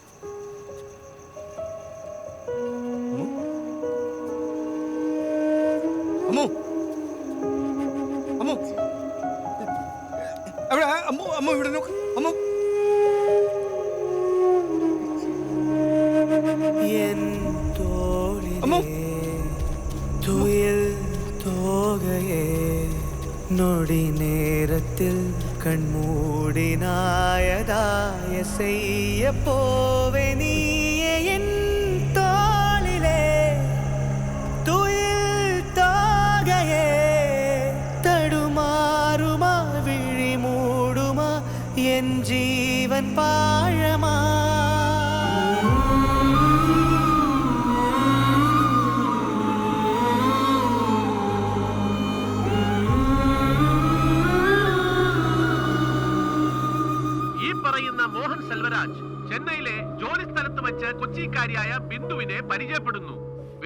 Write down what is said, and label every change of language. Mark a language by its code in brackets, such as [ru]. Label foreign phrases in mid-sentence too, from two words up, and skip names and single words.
[ml] അമ്മോ, അമ്മോ, അവിടെ അമ്മോ, അമ്മോ ഇവിടെ നോക്ക്. അമ്മോ, അമ്മോ, [ta] துயில் தோகையே நொடி நேரத்தில் கண்மூடினாயதாய செய்ய போவே நீயே என் தோளிலே துயில் தோகையே தடுமாறுமா விழி மூடுமா என் ஜீவன் பாழமா [ml] മോഹൻ സെൽവരാജ് ചെന്നൈയിലെ ജോലി സ്ഥലത്ത് വെച്ച് കൊച്ചിക്കാരിയായ ബിന്ദുവിനെ പരിചയപ്പെടുന്നു.